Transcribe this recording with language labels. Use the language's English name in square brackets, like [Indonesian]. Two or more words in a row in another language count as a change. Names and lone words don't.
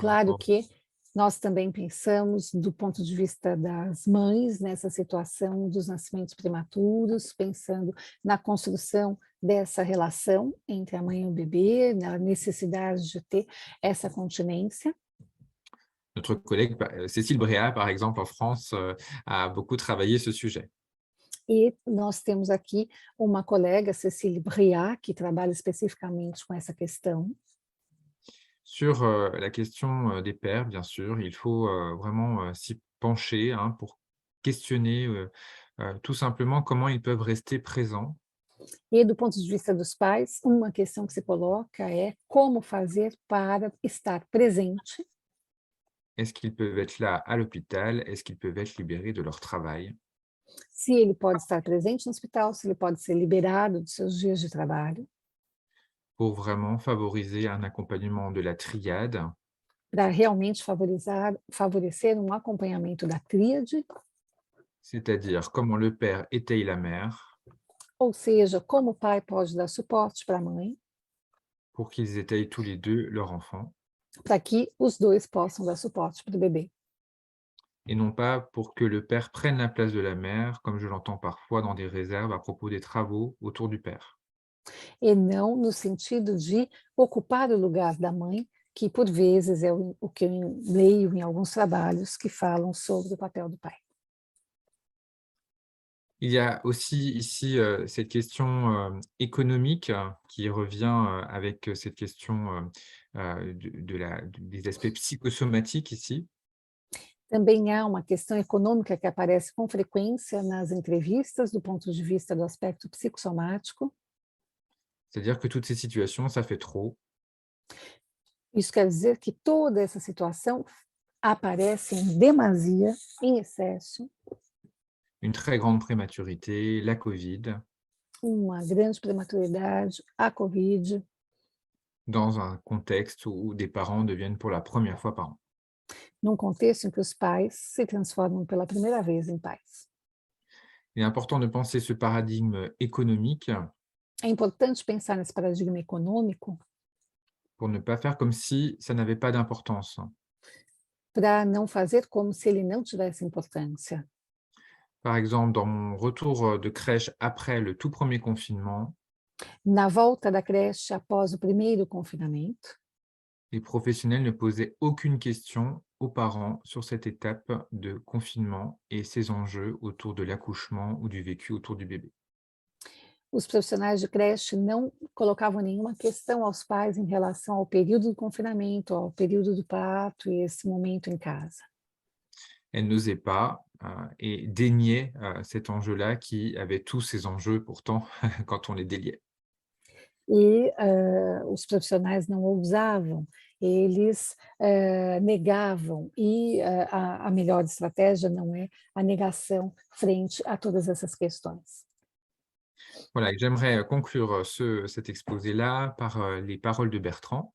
[Portuguese] Claro [French] rapport. [Portuguese] que nós também pensamos do ponto de vista das mães nessa situação dos nascimentos prematuros, pensando na construção dessa relação entre a mãe e o bebê, na necessidade de ter essa continência. [French] Notre collègue Cécile Bréat, par exemple, en France, a beaucoup travaillé ce sujet. [Portuguese] E nós temos aqui uma colega, Cecília Briat, que trabalha especificamente com essa questão. [French] Sur la question des pères, bien sûr, il faut vraiment s'y pencher, hein, pour questionner tout simplement comment ils peuvent rester présents. [Portuguese] E do ponto de vista dos pais, uma questão que se coloca é como fazer para estar presente. [French] Est-ce qu'ils peuvent être là à l'hôpital? Est-ce qu'ils peuvent être libérés de leur travail? [Portuguese] Se ele pode estar presente no hospital, se ele pode ser liberado dos seus dias de trabalho, [French] Pour vraiment favoriser un accompagnement de la triade, [Portuguese] para realmente favorecer um acompanhamento da tríade, [French] c'est-à-dire comment le père étaye la mère [Portuguese] ou seja, como o pai pode dar suporte para a mãe, [French] pour qu'ils étayent tous les deux leur enfant, [Portuguese] para que os dois possam dar suporte para o bebê. [French] et non pas pour que le père prenne la place de la mère, comme je l'entends parfois dans des réserves à propos des travaux autour du père. [Portuguese] E não no sentido de ocupar o lugar da mãe, que por vezes é o que eu leio em alguns trabalhos que falam sobre o papel do pai. [French] Il y a aussi ici cette question économique qui revient avec cette question des aspects psychosomatiques ici. [Portuguese] Também há uma questão econômica que aparece com frequência nas entrevistas, do ponto de vista do aspecto psicossomático. [French] C'est-à-dire que toutes ces situations, ça fait trop. [Portuguese] Isso quer dizer que toda essa situação aparece em demasia, em excesso, [French] Une très grande prématurité, la Covid, [Portuguese] uma grande prematuridade, a Covid, [French] dans un contexte où des parents deviennent pour la première fois parents. [Portuguese] num contexto em que os pais se transformam pela primeira vez em pais. [French] Il est important de penser ce paradigme économique [Portuguese] É importante pensar nesse paradigma econômico [French] pour ne pas faire comme si ça n'avait pas d'importance. [Portuguese] para não fazer como se ele não tivesse importância. [French] Par exemple, dans mon retour de crèche après le tout premier confinement, [Portuguese] Na volta da creche após o primeiro confinamento, [French] les professionnels ne posaient aucune question aux parents sur cette étape de confinement et ses enjeux autour de l'accouchement ou du vécu autour du bébé. [Portuguese] os profissionais de creche não colocavam nenhuma questão aos pais em relação ao período do confinamento, ao período do parto e esse momento em casa. [French] Elles n'osaient pas et déniaient cet enjeu-là qui avait tous ces enjeux pourtant quand on les déliait. [Portuguese] E os profissionais não ousavam, eles negavam, e a melhor estratégia não é a negação frente a todas essas questões. [French] Voilà, et j'aimerais conclure cet exposé-là par les paroles de Bertrand.